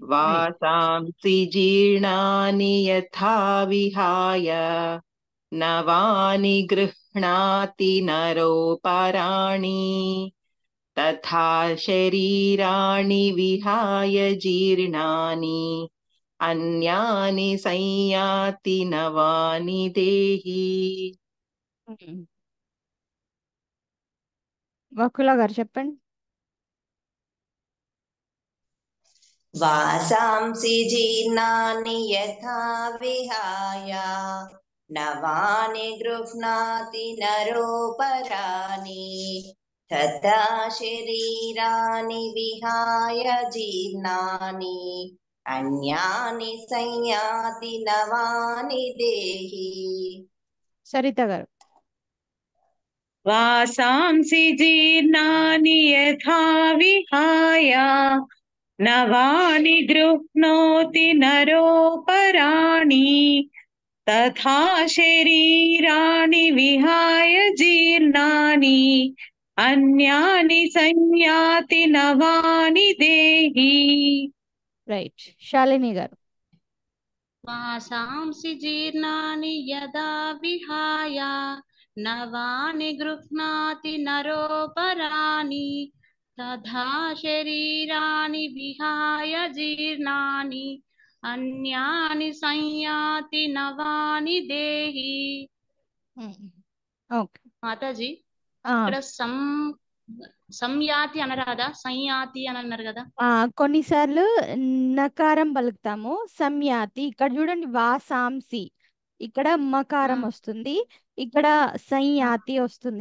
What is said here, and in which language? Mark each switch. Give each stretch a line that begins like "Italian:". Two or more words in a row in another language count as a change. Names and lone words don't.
Sanskrit: वासांसि जीर्णानि यथा विहाय नवानि गृह्णाति नरोपराणि तथा शरीराणि विहाय जीर्णानि अन्यानि संयाति नवानि देहि
Telugu: వకుల గారు చెప్పండి.
Sanskrit: वासांसि जीर्णानि यथा विहाय नवानि गृह्णाति नरोपराणि तथा शरीराणि विहाय जीर्णानि अन्यानि संयाति नवानि देहि.
Telugu: సరిత గారు.
Sanskrit: वासांसि जीर्णानि यथा विहाय नवानि गृह्णोति नरोपराणि तथा शरीराणि विहाय जीर्णानि अन्यानि संयाति नवानि देहि.
Telugu: రైట్. శాలిని గారు.
Sanskrit: वासांसि जीर्णानि यदा विहाय नवानि गृह्णाति नरोपराणि तथा शरीराणि विहाय जीर्णानि अन्यानि संयाति नवानि देहि.
Telugu: ఓకే. మాతాజీ ఇక్కడ సంయాతి అనరాదా, సంయాతి అని అన్నారు కదా. కొన్నిసార్లు నకారం పలుకుతాము, సంయాతి. ఇక్కడ చూడండి, వాసాంసి, ఇక్కడ మకారం వస్తుంది, ఇక్కడ సంయాతి వస్తుంది.